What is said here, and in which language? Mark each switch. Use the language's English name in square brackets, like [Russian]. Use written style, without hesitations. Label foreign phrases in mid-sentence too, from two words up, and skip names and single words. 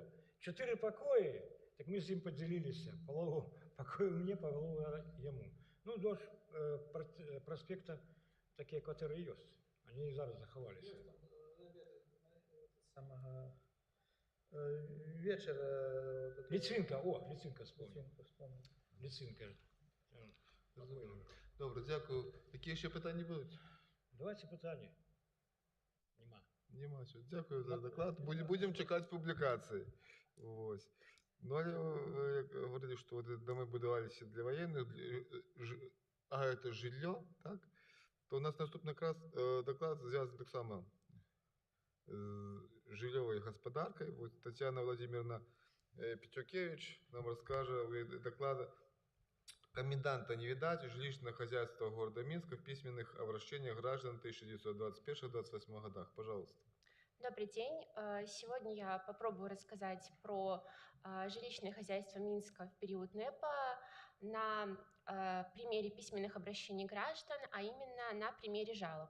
[Russian] 4 покои, так мы с ним поделились. Полову покою мне, полову ему. Ну, вдоль проспекта такие квартиры есть. Они и [Ukrainian] зараз заховались. [Russian] Самого вечера... Ліцинка, Ліцинка вспомнил. Ліцинка. [Ukrainian] Добре, дякую. Які ще питання будуть? Давайте питання. Нема. Дякую за доклад. Будемо чекати публікації. Ось. Ну, але ви як говорили, що доми будувалися для воєнних, а це житло, так? То у нас наступний доклад зв'язаний так само з жильовою господаркою. Ось Тетяна Владимировна Петюкевич нам розкаже доклад [Russian] коменданта не видать жилищного хозяйства города Минска в письменных обращениях граждан в 1921-1928 годах. Пожалуйста. Добрый день. Сегодня я попробую рассказать про жилищное хозяйство Минска в период НЭПа на примере письменных обращений граждан, а именно на примере жалоб.